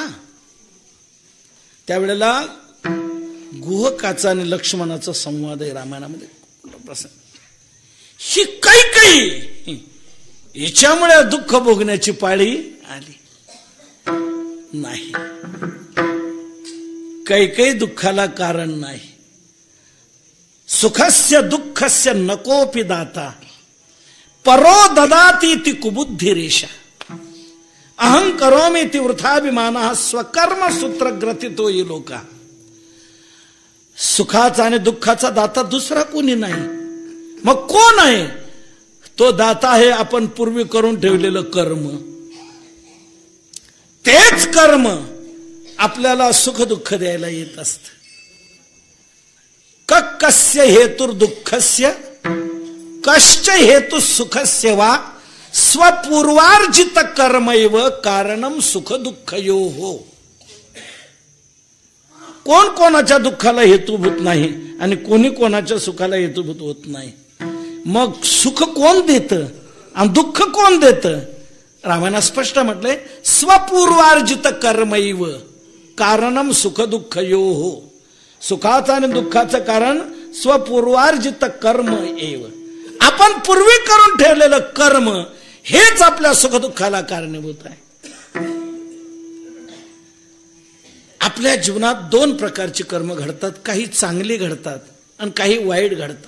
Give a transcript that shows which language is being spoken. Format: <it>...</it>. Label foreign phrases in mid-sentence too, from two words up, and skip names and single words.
<mr>त्यावेळेला गुहकाचा आणि लक्ष्मणाचा संवाद आहे रामायणामध्ये प्रसंग. ही काही हिच्यामुळे दुःख भोगण्याची पाळी आली नाही. काही दुःखाला कारण नाही.</mr> <sa>सुखस्य दुःखस्य नकोपि दाता परो ददाती ती कुबुद्धी रेषा अहं करोमि ती वृथाभिमानः स्वकर्म सूत्र ग्रथितो ये लोका.</sa> <mr>सुखाचा आणि दुःखाचा दाता दुसरा कोणी नाही. मग कोण आहे तो दाता? आहे आपण पूर्वी करून ठेवलेलं कर्म. तेच कर्म आपल्याला सुख दुःख द्यायला येत असत.</mr> <sa>कस्य हेतुर दुःखस्य कश्च हेतु सुखस्य वा स्वपूर्वार्जित कर्मैव कारणम सुख दुःखयोः.</sa> <mr>कोण कोणाच्या दुःखाला हेतुभूत नाही आणि कोणी कोणाच्या सुखाला हेतुभूत होत नाही. मग सुख कोण देतं आणि दुःख कोण देतं? रामायणात स्पष्ट म्हटलंय,</mr> <sa>स्वपूर्वार्जित कर्मैव कारणम सुख दुःखयोः.</sa> <mr>सुखाचं आणि दुःखाचं कारण</mr> <sa>स्वपूर्वार्जित कर्म एव.</sa> <mr>आपण पूर्वी करून ठेवलेलं कर्म हेच आपल्या सुख दुःखाला कारणीभूत आहे. आपल्या जीवनात दोन प्रकारची कर्म घडतात, काही चांगली घडतात आणि काही वाईट घडतात.</mr>